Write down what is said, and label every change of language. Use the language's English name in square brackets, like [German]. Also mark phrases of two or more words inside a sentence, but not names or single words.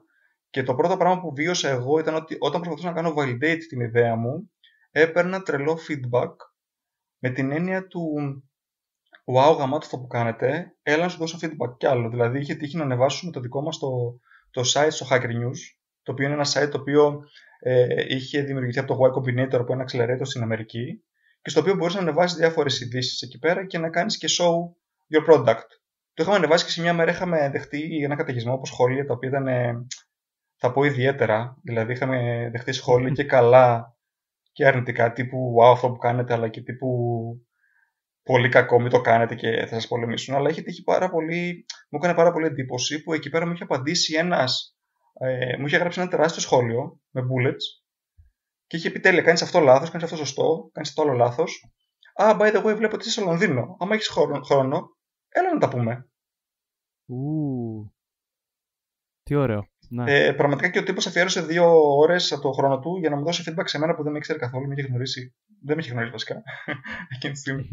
[Greek] Και το πρώτο πράγμα που βίωσα εγώ ήταν ότι όταν προσπαθούσα να κάνω validate την ιδέα μου, έπαιρνα τρελό feedback με την έννοια του wow, γαμάτο αυτό που κάνετε, έλα να σου δώσω feedback κι άλλο. Δηλαδή είχε τύχει να ανεβάσουμε το δικό μας το site στο Hacker News, το οποίο είναι ένα site το οποίο είχε δημιουργηθεί από το Y Combinator, από ένα accelerator στην Αμερική, και στο οποίο μπορείς να ανεβάσεις διάφορες ειδήσεις εκεί πέρα και να κάνεις και [English] show your product. [Greek] Το είχαμε ανεβάσει και σε μια μέρα είχαμε δεχτεί ένα καταιγισμό από σχόλια τα οποία ήταν, θα πω, ιδιαίτερα. Δηλαδή είχαμε δεχτεί σχόλια και καλά και αρνητικά, τύπου wow, αυτό που κάνετε, αλλά και τύπου πολύ κακό, μην το κάνετε και θα σας πολεμήσουν. Αλλά είχε τύχει μου έκανε πάρα πολύ εντύπωση που εκεί πέρα μου είχε απαντήσει μου είχε γράψει ένα τεράστιο σχόλιο με bullets και είχε πει τέλεια, κάνεις αυτό λάθος, κάνεις αυτό σωστό, κάνεις αυτό άλλο λάθος. [English] By the way, [Greek] βλέπω ότι είσαι στο Λονδίνο. Άμα έχεις χρόνο, έλα να τα πούμε. Τι ωραίο. Ναι. Πραγματικά και ο τύπος αφιέρωσε 2 ώρες από το χρόνο του για να μου δώσει feedback σε μένα που δεν με ήξερε καθόλου, δεν με είχε γνωρίσει βασικά εκείνη τη στιγμή.